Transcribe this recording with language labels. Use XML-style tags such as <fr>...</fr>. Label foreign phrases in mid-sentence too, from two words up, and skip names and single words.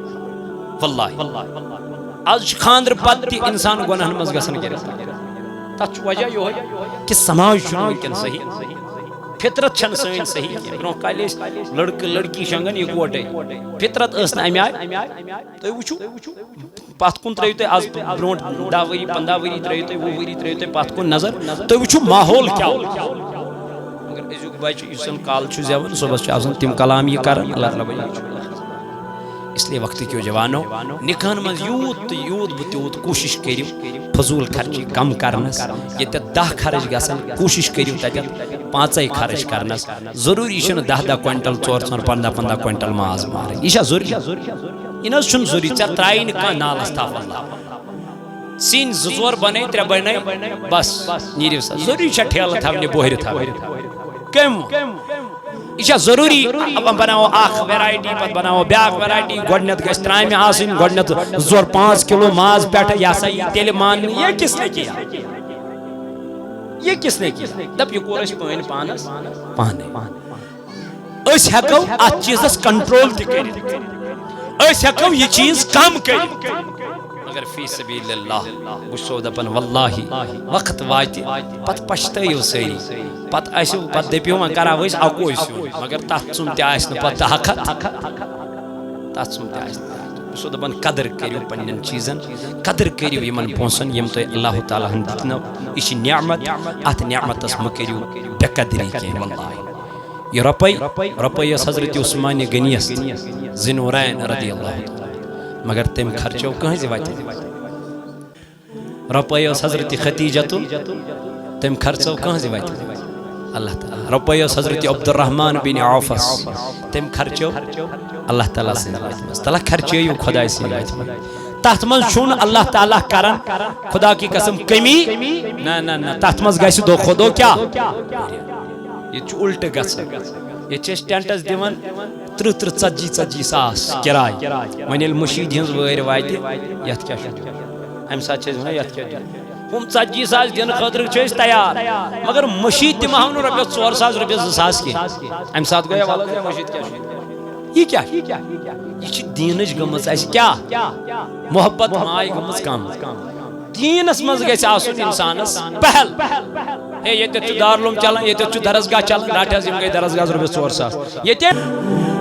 <ks>واللہ آز چھُ خاندر پتہٕ تہِ انسان گۄناہن منٛز گژھان گرفتار تتھ چھُ وجہ یِہوٚے کہِ سماج چھُنہٕ وٕنکٮ۪ن صحیح فطرت چھنہٕ سٲنۍ صحیح کینٛہہ برونٛہہ کالہِ ٲسۍ لڑکہٕ لڑکی شۄنٛگان یِکوٹے فطرت ٲس نہٕ امہِ آیہِ تُہۍ وٕچھِو پتھ کُن ترٲیِو تُہۍ آز برونٛٹھ 10 ؤری 15 ؤری ترٲیِو تُہۍ 20 ؤری ترٲیِو تُہۍ پتھ کُن نظر تُہۍ وٕچھِو ماحول کیٛاہ مگر أزیُک بچہِ یُس زن کالہٕ چھُ زٮ۪وان صُبحس چھُ آسان تِم کلام یہِ کران اللہ تعالیٰ بچٲیِن</ks> <ur>اس لیے</ur> <ks>وقت کیو جوانو نکاحن من یوت تو یوت بہ تیوت کوشش کریو فضول خرچی کم کرنس یہ 10 خرچ گژھن کوشش کریو تتھ 5 خرچ کرنس ضروری چھُ 10 کوینٹل 15 کوینٹل ماز مارن یہ ضروری یہ نہ چھُنہٕ ضروری ژےٚ ترٛایی نہٕ کانٛہہ نالس تھپھ اللہ سِنۍ 2 بنے 3 بنے بس نیٖرِو سا ضروری چھےٚ ٹھیلہٕ تھاونہِ بوہرِ تھاونہِ کٔمۍ یہ ضروری بناو اخ ویرائٹی پتہ بناو بیاکھ ویرائٹی گۄڈنیٚتھ گژھِ ترامہِ آسٕنۍ گۄڈنیٚتھ 2-5 کلو ماز پٮ۪ٹھ یہ سا یہِ تیٚلہِ مان</ks> <ur>یہ کس نے کیا یہ کس نے کیا</ur> <ks>دپ یہ کوٚر اَسہِ پٲنۍ پانس پانے أسۍ ہیٚکو اتھ چیٖزس کنٹرول تہِ کٔرِتھ أسۍ ہیٚکو یہ چیٖز کم کٔرِتھ مگر</ks> <ar>فی سبیل اللہ</ar> <ks>بہٕ چھُسو دپان واللہ وقت واتہِ پتہٕ پشتٲیِو سٲری پتہٕ آسِو پتہٕ دٔپِو وۄنۍ کراو أسۍ اکوے سیُن مگر تتھ ژُم تہِ آسہِ نہٕ پتہٕ حقت تتھ ژُم تہِ آسہِ نہٕ بہٕ چھُسو دپان قدر کٔرِو پننٮ۪ن چیٖزن قدر کٔرِو یِمن پونٛسن یِم تۄہہِ اللہ تعالیٰ ہن دِتنو یہِ چھِ نعمت اتھ نعمتس مہٕ کٔرِو بے قدری کینٛہہ واللہ یہ رۄپے ٲس حضرت عثمانہِ غنیَس ذِنورین</ks> <ar>رضی اللہ تعالیٰ</ar> <ks>مگر تم خرچو کہاں واتہِ رۄپے ٲس حضرت خدیجہ تم خرچو کہاں واتہِ اللہ تعالیٰ رۄپے ٲس حضرت عبدالرحمان بن عوفس تم خرچو اللہ تعالیٰ سٕنٛدِ تعالیٰ خرچٲیِو خۄداے سٕنٛدِ وَتہِ منٛز تتھ منٛز چھُنہٕ اللہ تعالیٰ کران خدا</ks> <ur>کی قسم کمی نہ</ur> <ks>تتھ منٛز گژھِ دۄہ کھۄتہٕ دۄہ کیٛاہ ییٚتہِ چھُ الٹہٕ گژھان ییٚتہِ چھِ أسۍ ٹینٹس دِوان 30-40 ساس کِراے وۄنۍ ییٚلہِ مٔشیٖد ہِنٛز وٲرۍ واتہِ یتھ کیٛاہ چھُ امہِ ساتہٕ چھِ أسۍ ونان یتھ کیٛاہ دِیِو ہُم 40 ساس دِنہٕ خٲطرٕ چھِ أسۍ تیار مگر مٔشیٖد دِمہو نہٕ رۄپیس 4 ساس رۄپیس 2 ساس کینٛہہ امہِ ساتہٕ گوٚیا وَلہٕ مٔشیٖد کیٛاہ چھُ یہ کیٛاہ یہ چھِ دیٖنٕچ گٔمٕژ اَسہِ کیٛاہ محبت ماے گٔمٕژ کم دیٖنس منٛز گژھِ آسُن انسانس پہل ہے ییٚتٮ۪تھ چھُ دارالعلوم چلان ییٚتٮ۪تھ چھُ درسگاہ چلان رٹ حظ یِم گٔے درسگاہس رۄپیس 4 ساس ییٚتہِ</ks>